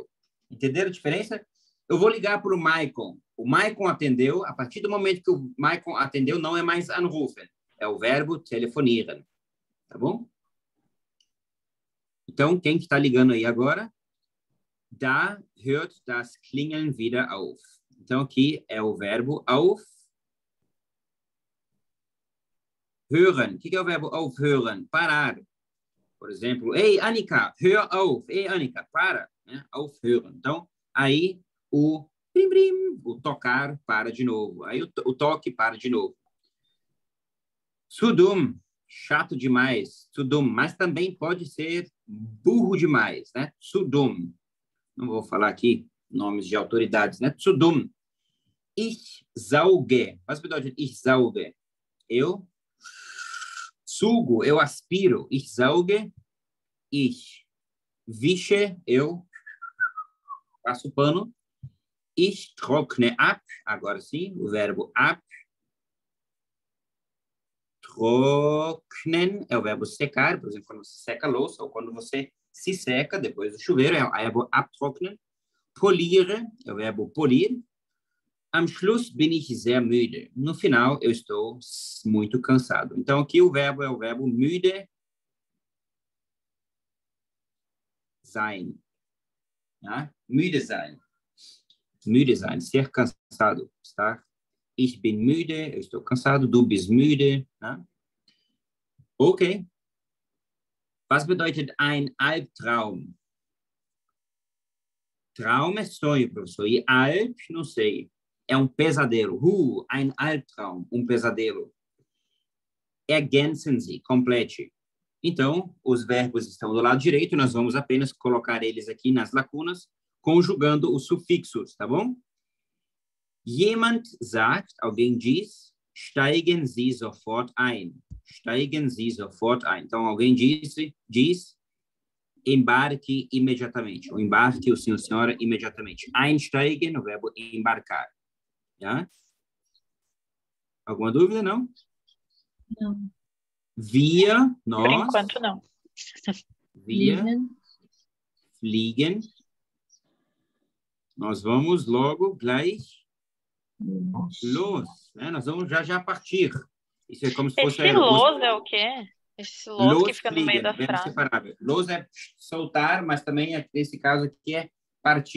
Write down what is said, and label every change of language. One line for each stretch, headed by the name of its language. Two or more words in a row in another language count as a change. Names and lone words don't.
Portuguese: Entenderam a diferença? Eu vou ligar para o Maicon. O Maicon atendeu. A partir do momento que o Maicon atendeu, não é mais anrufen. É o verbo telefonieren. Tá bom? Então, quem que está ligando aí agora?
German: Da hört das Klingeln wieder auf.
Portuguese: Então, aqui é o verbo
German: auf. Hören.
Portuguese: O que é o verbo aufhören? Parar. Por exemplo, ei,
German: Annika, hör auf.
Portuguese: Ei, Annika, para. Né? Aufhören. Então, aí o brim, o tocar para de novo. Aí o toque para de novo.
German: Zu dumm.
Portuguese: Chato demais.
German: Zu dumm.
Portuguese: Mas também pode ser burro demais, né?
German: Zu dumm.
Portuguese: Não vou falar aqui nomes de autoridades, né?
German: Zu dumm. Ich sauge. Was bedeutet ich sauge?
Portuguese: Eu sugo, eu aspiro.
German: Ich sauge, ich wische,
Portuguese: eu passo o pano.
German: Ich trockne ab,
Portuguese: agora sim, o verbo ab. Trocknen é o verbo secar, por exemplo, quando você seca a louça, ou quando você se seca depois do chuveiro, é o verbo abtrocknen. Poliere é o verbo polir.
German: Am Schluss bin ich sehr müde.
Portuguese: No final, eu estou muito cansado. Então, aqui o verbo é o verbo
German: müde sein. Ja? Müde sein. Müde sein,
Portuguese: ser cansado. Estar.
German: Ich bin müde,
Portuguese: eu estou cansado.
German: Du bist müde. Ja? Okay. Was bedeutet ein Albtraum?
Portuguese: Traum é sonho, professor. E Alp, não sei. É um pesadelo.
German: Ein Albtraum,
Portuguese: um pesadelo.
German: Ergänzen Sie,
Portuguese: complete. Então, os verbos estão do lado direito, nós vamos apenas colocar eles aqui nas lacunas, conjugando os sufixos, tá bom?
German: Jemand sagt,
Portuguese: alguém diz,
German: steigen Sie sofort ein. Steigen Sie sofort ein.
Portuguese: Então, alguém diz, embarque imediatamente. O embarque, o senhor, senhora, imediatamente. Einsteigen, o verbo embarcar. Já? Alguma dúvida, não? Não. Wir, Por nós. enquanto, não.
German: Wir fliegen.
Portuguese: Nós vamos logo,
German: gleich, los.
Portuguese: Nós vamos já partir. Isso é como se fosse... Esse los é o quê? Esse los que fica no meio da verbo frase. separável. Los é soltar, mas também, nesse caso aqui, é partir.